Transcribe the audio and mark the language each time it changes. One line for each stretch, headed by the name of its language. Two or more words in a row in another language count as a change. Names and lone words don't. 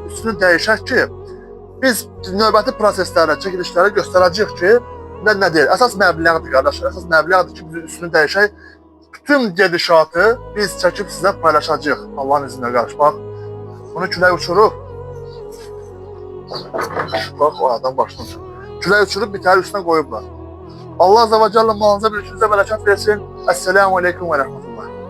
Azerbaijani: Üstünü dəyişək ki, biz növbəti proseslərə, çəkilişlərə göstərəcəyik ki, nə deyir? Əsas məbləğdir qardaşlar, əsas məbləğdir ki, biz üstünü dəyişək. Bütün gedişatı biz çəkib sizə paylaşacağıq. Allahın izinlə qardaş, bax. Bunu külək uçurub. Bax, o adam başını uçurub. Külək uçurub, bir təhər üstünə qoyublar.
Turkish: Allah
Arabic: عز وجل
Turkish: malınıza bir işinize bereket versin.
Arabic: السلام عليكم ورحمة الله.